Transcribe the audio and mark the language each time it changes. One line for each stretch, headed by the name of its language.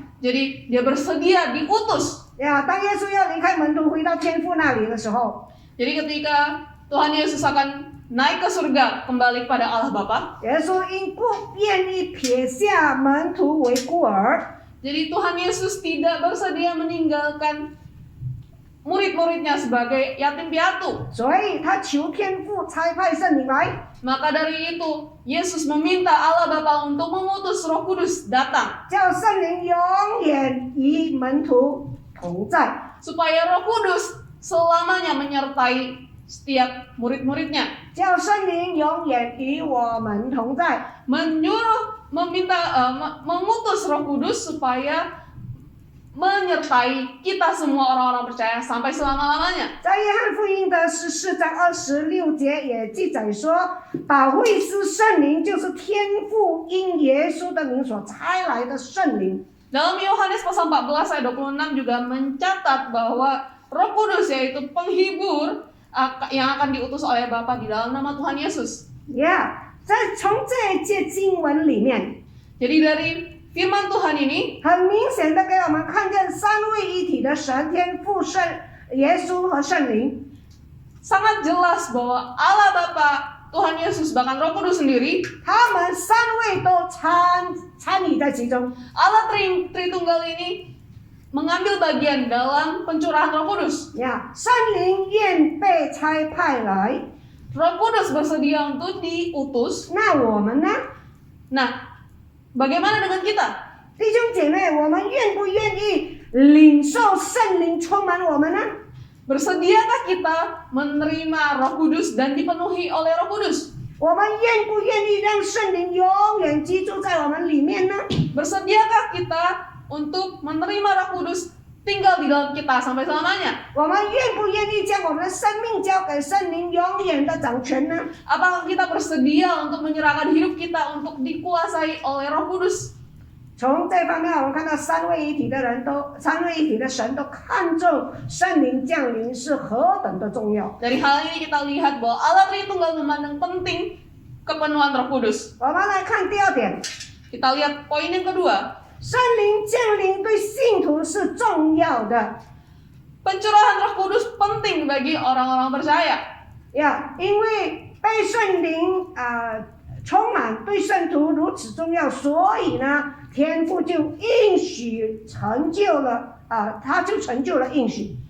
Indonesian: Jadi dia bersedia diutus.
Chinese: 呀，当耶稣要离开门徒回到天父那里的时候，
Indonesian: Jadi ketika Tuhan Yesus akan naik ke surga kembali kepada Allah Bapa,
Chinese: 耶稣因不愿意撇下门徒为孤儿，
Indonesian: jadi Tuhan Yesus tidak bersedia meninggalkan murid-muridnya sebagai yatim piatu.
Chinese: 所以他求天父差派圣灵来，
Indonesian: Maka dari itu, Yesus meminta Allah Bapa untuk mengutus Roh Kudus datang
Chinese: 叫圣灵永远与门徒同在，
Indonesian: supaya Roh Kudus selamanya menyertai setiap murid-muridnya.
Chinese: 叫圣灵永远与我们同在。
Indonesian: Mengutus Roh Kudus supaya menyertai kita semua orang-orang percaya sampai selama-lamanya.
Chinese: 在约翰福音的14章26节也记载说，保惠师圣灵就是天父因耶稣的名所差来的圣灵。
Indonesian: Dalam Yohanes pasal 14 ayat 26 juga mencatat bahwa Roh Kudus yaitu penghibur yang akan diutus oleh Bapa di dalam nama Tuhan Yesus.
Chinese: 从这节经文里面，
Indonesian: Jadi dari firman Tuhan ini
Chinese: 很明显的给我们看见三位一体的神天父、圣耶稣和圣灵。
Indonesian: sangat jelas bahwa Allah Bapa, Tuhan Yesus bahkan Roh Kudus sendiri,
Chinese: 他们三位都参与在其中。
Indonesian: Allah Tritunggal ini mengambil bagian dalam pencurahan Roh Kudus.
Chinese: 圣灵愿被差派来，
Indonesian: Roh Kudus bersedia untuk diutus.
Chinese: 那我们呢？
Indonesian: Nah, bagaimana dengan kita?
Chinese: 弟兄姐妹，我们愿不愿意领受圣灵充满我们呢？
Indonesian: Bersediakah kita menerima Roh Kudus dan dipenuhi oleh Roh Kudus?
Chinese: 我们愿不愿意让圣灵永远居住在我们里面呢？
Indonesian: Bersediakah kita untuk menerima Roh Kudus tinggal di dalam kita sampai selamanya?
Chinese: 我们愿不愿意将我们的生命交给圣灵永远的掌权呢？
Indonesian: Apakah kita bersedia untuk menyerahkan hidup kita untuk dikuasai oleh Roh Kudus?
Chinese: 从这方面，我们看到三位一体的神都看重圣灵降临是何等的重要。
Indonesian: Dari hal ini kita lihat bahwa Allah Tritunggal memandang penting kepenuhan Roh Kudus.
Chinese: 我们来看第二点，
Indonesian: Kita lihat poin yang kedua.
Chinese: 圣灵降临对信徒是重要的。
Indonesian: Pencurahan Roh Kudus penting bagi orang-orang percaya.
Chinese: 因为被圣灵充满对圣徒如此重要，所以呢，天父就应许成就了他就成就了应许。